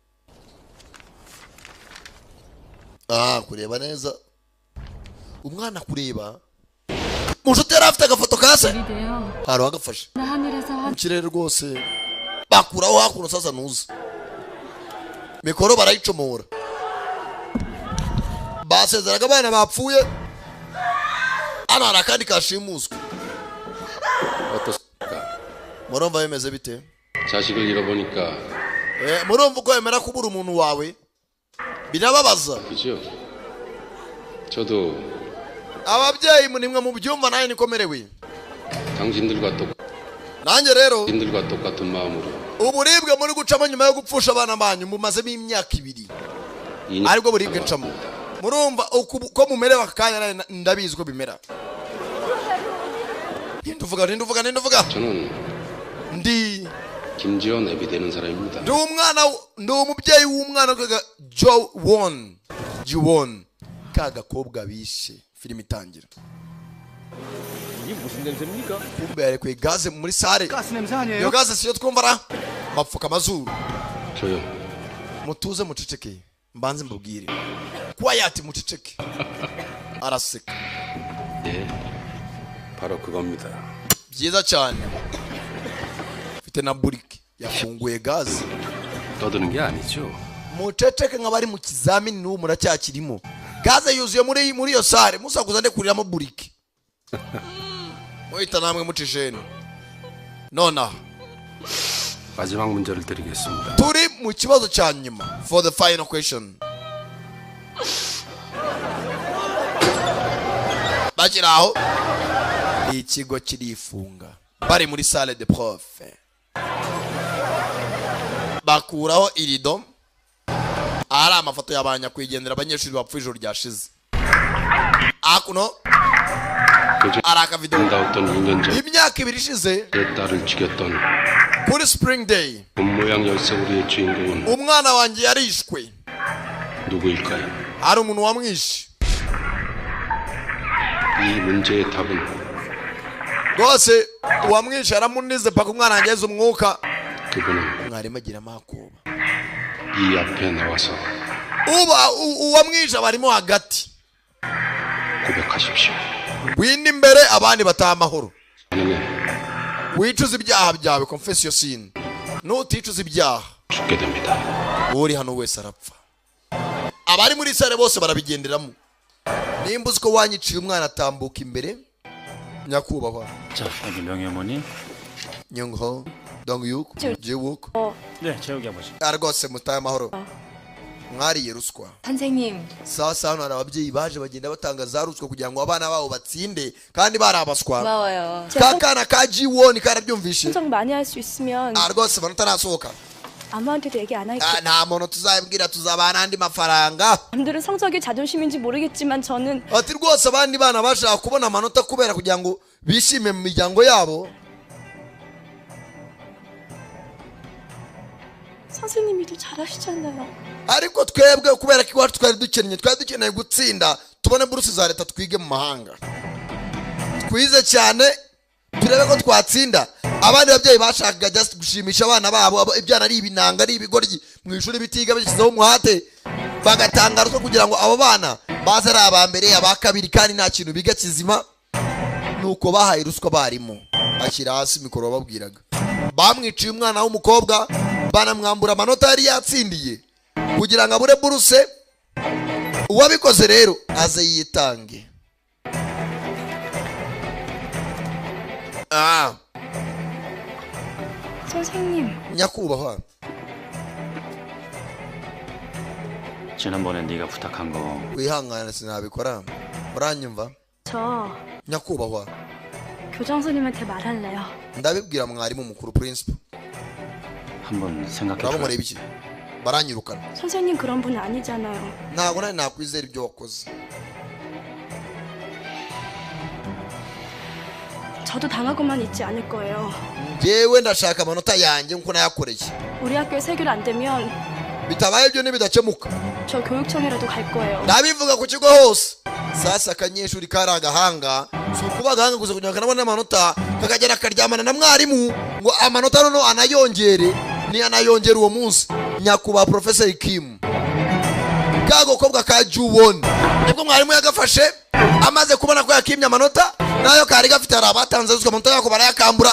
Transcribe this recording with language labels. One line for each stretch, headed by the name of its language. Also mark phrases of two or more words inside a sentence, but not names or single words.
Kinyarwanda: kureba neza umwana kureba mushuti yari afite agafoto kase hariho agafashe mu kirere rwose bakuraho hakuno sasa nuza mikoro barayicomora basezeraga abana bapfuye hano hari akandi kashimuswe murumva bimeze bite
Korean: 자식을 잃어보니까
Kinyarwanda: murumva uko yemera kubura umuntu wawe birababaza
Korean: 그죠? 저도
Kinyarwanda: ababyeyi nimwe mu byumva nawe nikomerewe
Korean: 당신들과
Kinyarwanda: nanjye rero
Korean: 당신들과 똑같은 마음으로
Kinyarwanda: uburibwe muri gucamo nyuma yo gupfusha abana banyu mumazemo imyaka 2 aribwo buribwe ncamo murumva uko mumerewe akanya ndabizi ko bimera ninduvuga
Korean: 저는
Kinyarwanda: ndi
Korean: 김지원 애비 되는 사람입니다.
Kinyarwanda: ndi umubyeyi w'umwana kaga Jiwon kagakobwa bishe filime itangira
Korean: 이게 무슨 냄새입니까?
Kinyarwanda: kumbe yarekuye gaze muri sare
Korean: 가스 냄새 아니에요?
Kinyarwanda: iyo gaze siyo twumvara bapfuka amazuru
Korean: 조용.
Kinyarwanda: mutuze muceceke mbanze mbabwire quiet muceceke araseka
Korean: 예, 바로 그겁니다.
Kinyarwanda: byiza cyane mfite na burike yafunguye gaze
Korean: 떠드는 게 아니죠.
Kinyarwanda: muceceke nk'abari mu kizamini n'ubu muracyakirimo gaze yuzuye muri iyo sare musakuza ndekuriramo burike muhita namwe mucisheni nonaha
Korean: 마지막 문제를 드리겠습니다.
Kinyarwanda: turi mu kibazo cya nyuma
English: for the final question
Kinyarwanda: bakiri aho ikigo kirifunga bari muri
French: salle de profe
Kinyarwanda: bakuraho irido ari amafoto y'abanyakwigendera abanyeshuri bapfuye ijoro ryashize akuno ari akavidewo
Korean: 나왔던 2년 전
Kinyarwanda: imyaka 2 ishize
Korean: 내 딸을 죽였던
English: kuri spring day
Korean: 본모양 열쇠고리의 주인공은
Kinyarwanda: umwana wanjye yarishwe
Korean: 누구일까요?
Kinyarwanda: hari umuntu wamwishe
Korean: 이 문제의 답은
Kinyarwanda: rwose uwamwishe aramunize paka umwana angeze umwuka
Korean: 그분은
Kinyarwanda: mwarimu agira amakuba
Korean: 이 앞에 나와서
Kinyarwanda: uwamwishe barimo hagati
Korean: 고백하십시오.
Kinyarwanda: winde imbere abandi bataha amahoro
Korean: 아니면
Kinyarwanda: wicuza ibyaha byawe
English: confess your sin
Kinyarwanda: nuticuza ibyaha
Korean: 죽게 됩니다.
Kinyarwanda: uri hano wese arapfa abari muri sare bose barabigenderamo nimba uzi ko wanyiciye umwana atambuka imbere nyakubahwa
Korean: 자, 여기 명예 어머니. nyongho dongyuk jiwuk 네, 재욱이 아버지.
Kinyarwanda: rwose mutahe amahoro mwariye ruswa
Korean: 선생님,
Kinyarwanda: sasa hano hari ababyeyi baje bagenda batanga za ruswa kugira ngo abana babo batsinde kandi barabaswa
Korean: 고마워요.
Kinyarwanda: kakana ka Jiwon karabyumvishe
Korean: 성적 많이 할 수 있으면
Kinyarwanda: rwose amanota arasohoka
Korean: 아무한테도 얘기 안 할게요.
Kinyarwanda: nta muntu tuzabibwira tuzabana andi mafaranga
Korean: 남들은 성적이 자존심인지 모르겠지만 저는
Kinyarwanda: ati rwose abandi bana bashaka kubona amanota kubera kugira ngo bishime mu miryango yabo
Korean: 선생님이 더 잘하시잖아요.
Kinyarwanda: ariko twebwe kubera ko iwacu twari dukeneye gutsinda tubone buruse za leta twige mu mahanga twize cyane turebe ko twatsinda abandi babyeyi bashakaga just gushimisha abana babo ibyana ari ibinanga ari ibigoryi mu ishuri bitiga bishyizeho umuhate bagatanga ruswa kugira ngo abo bana baze ari aba mbere aba kabiri kandi nta kintu biga kizima nuko bahaye ruswa barimo ashyira hasi mikoro babwiraga bamwiciye umwana w'umukobwa banamwambura amanota yari yatsindiye kugira ngo abure buruse uwabikoze rero aze yitange
Korean: 선생님,
Kinyarwanda: nyakubahwa
Korean: 지난번에 네가 부탁한 거
Kinyarwanda: wihangane sinabikora muranyumva
Korean: 저
Kinyarwanda: nyakubahwa
Korean: 교장 선생님한테 말할래요.
Kinyarwanda: ndabibwira mwarimu mukuru principal
Korean: 한번 생각해
Kinyarwanda: urabo
Korean: 줘.
Kinyarwanda: mureba iki baranyirukana
Korean: 선생님 그런 분 아니잖아요.
Kinyarwanda: ntabwo nari nakwizera ibyo wakoze
Korean: 저도 당하고만 있지 않을 거예요.
Kinyarwanda: yewe ndashaka amanota yanjye nkuko nayakoreye.
Korean: 우리 학교에 해결 안 되면
Kinyarwanda: bitabaye ibyo nibidakemuka
Korean: 저 교육청이라도 갈 거예요.
Kinyarwanda: ndabivuga ku kigo hose. Sasa akanyeshuri kari agahanga si ukuba agahanga gusa kugira ngo kanabone amanota kakagera akaryamana na mwarimu ngo amanota noneho anayongere ni anayongera uwo munsi. Nyakubahwa Professor Kim kagokobwa ka Juwon nibwo mwarimu yagafashe amaze kubona ko yakimye amanota nayo kari gafite arabatanze uzwa amanota yako barayakambura.